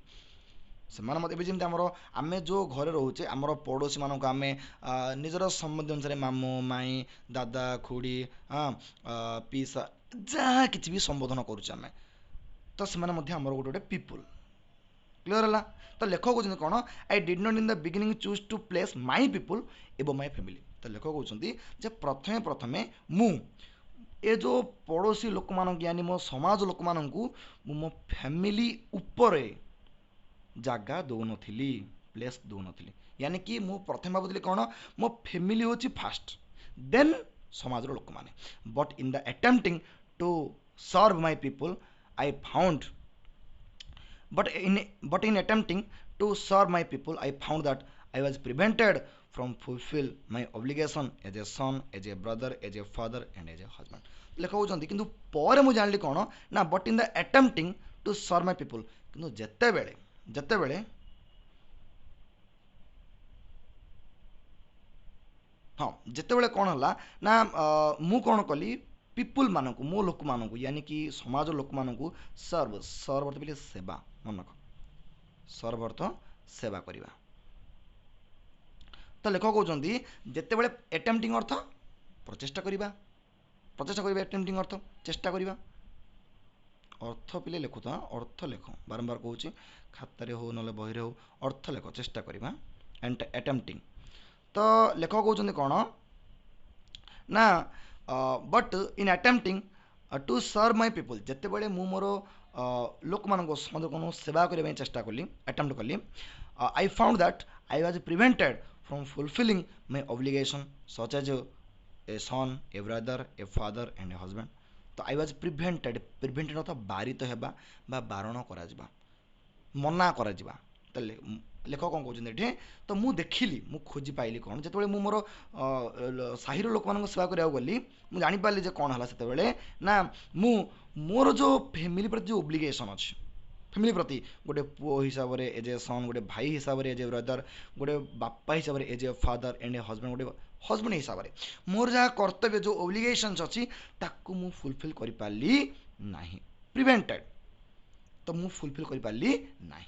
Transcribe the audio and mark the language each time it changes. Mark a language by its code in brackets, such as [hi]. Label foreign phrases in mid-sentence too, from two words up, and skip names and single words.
[or] ସେମାନେ ମଧ୍ୟ ଏବେ ଯେମିତି ଆମେ ଯେଉଁ ଘରେ ରହୁଛେ ଆମର ପଡ଼ୋଶୀମାନଙ୍କୁ ଆମେ ନିଜର ସମ୍ବନ୍ଧ ଅନୁସାରେ ମାମୁଁ ମାଇଁ ଦାଦା ଖୁଡ଼ି ପିସା ଯାହା କିଛି ବି ସମ୍ବୋଧନ କରୁଛେ ଆମେ, ତ ସେମାନେ ମଧ୍ୟ ଆମର ଗୋଟେ ପିପୁଲ। କ୍ଲିୟର ହେଲା। ତ ଲେଖକ କହୁଛନ୍ତି କ'ଣ [en] I did not in the beginning choose to place my people above my family। [or] ତ ଲେଖକ କହୁଛନ୍ତି ଯେ ପ୍ରଥମେ ମୁଁ ଏ ଯେଉଁ ପଡ଼ୋଶୀ ଲୋକମାନଙ୍କୁ यानी ମୋ ସମାଜ ଲୋକମାନଙ୍କୁ ମୁଁ ମୋ ଫ୍ୟାମିଲି ଉପରେ ଜାଗା ଦେଉନଥିଲି, ପ୍ଲେସ୍ ଦେଉନଥିଲି। यानी କି ମୁଁ ପ୍ରଥମେ ଭାବୁଥିଲି କ'ଣ ମୋ ଫ୍ୟାମିଲି ହେଉଛି [en] first, then [or] ସମାଜର ଲୋକମାନେ। [en] But in the attempting to serve my people I found but in attempting to serve my people I found that I was prevented from fulfill my obligation as a son, as a brother, as a father and as a husband। [or] ଲେଖକ କହୁଛନ୍ତି କିନ୍ତୁ ପରେ ମୁଁ ଜାଣିଲି କ'ଣ ନା [en] But in the attempting to serve my people, [or] କିନ୍ତୁ ଯେତେବେଳେ କ'ଣ ହେଲା ନା ମୁଁ କ'ଣ କଲି ପିପୁଲ ମାନଙ୍କୁ, ମୋ ଲୋକମାନଙ୍କୁ [hi] यानी कि [or] ସମାଜ ଲୋକମାନଙ୍କୁ ସର୍ଭ ଅର୍ଥ ବୋଲି ସେବା, ମନକ ସର୍ଭ ଅର୍ଥ ସେବା କରିବା। ତ ଲେଖକ କହୁଛନ୍ତି ଯେତେବେଳେ ଆଟେମ୍ପଟିଂ ଅର୍ଥ ପ୍ରଚେଷ୍ଟା କରିବା, ଆଟେମ୍ପଟିଂ ଅର୍ଥ ଚେଷ୍ଟା କରିବା। ଅର୍ଥ ପିଲେ ଲେଖୁ ତ ଅର୍ଥ ଲେଖ, ବାରମ୍ବାର କହୁଛି ଖାତାରେ ହଉ ନହେଲେ ବହିରେ ହଉ ଅର୍ଥ ଲେଖ, ଚେଷ୍ଟା କରିବା ଆଟେମ୍ପଟିଂ। ତ ଲେଖକ କହୁଛନ୍ତି କ'ଣ ନା [en] But in attempting to serve my people, [or] ଯେତେବେଳେ ମୁଁ ମୋର ଲୋକମାନଙ୍କ ସମାଜକୁ ସେବା କରିବା ପାଇଁ ଚେଷ୍ଟା କଲି, ଆଟେମ୍ପ୍ଟ କଲି, [en] I found that I was prevented from fulfilling my obligation such as a son, a brother, a father and a husband। [or] ତ [en] I was prevented [or] ଅର୍ଥ ବାରିତ ହେବା ବା ବାରଣ କରାଯିବା, ମନା କରାଯିବା। ତାହେଲେ ଲେଖକ କ'ଣ କହୁଛନ୍ତି ଏଠି, ତ ମୁଁ ଦେଖିଲି, ମୁଁ ଖୋଜି ପାଇଲି କ'ଣ, ଯେତେବେଳେ ମୁଁ ମୋର ସାହିର ଲୋକମାନଙ୍କ ସେବା କରିବାକୁ ଗଲି, ମୁଁ ଜାଣିପାରିଲି ଯେ କ'ଣ ହେଲା ସେତେବେଳେ ନା, ମୁଁ ମୋର ଯେଉଁ ଫ୍ୟାମିଲି ପ୍ରତି ଯେଉଁ ଓବ୍ଲିଗେସନ୍ ଅଛି, ଫ୍ୟାମିଲି ପ୍ରତି ଗୋଟେ ପୁଅ ହିସାବରେ [en] as a son, [or] ଗୋଟେ ଭାଇ ହିସାବରେ [en] as a brother, [or] ଗୋଟେ ବାପା ହିସାବରେ [en] as a father and a husband, [or] ଗୋଟେ ହଜବେଣ୍ଡ ହିସାବରେ ମୋର ଯାହା କର୍ତ୍ତବ୍ୟ, ଯେଉଁ ଓବ୍ଲିଗେସନ୍ସ ଅଛି ତାକୁ ମୁଁ ଫୁଲଫିଲ୍ କରିପାରିଲି ନାହିଁ, ପ୍ରିଭେଣ୍ଟେଡ୍, ତ ମୁଁ ଫୁଲଫିଲ୍ କରିପାରିଲି ନାହିଁ।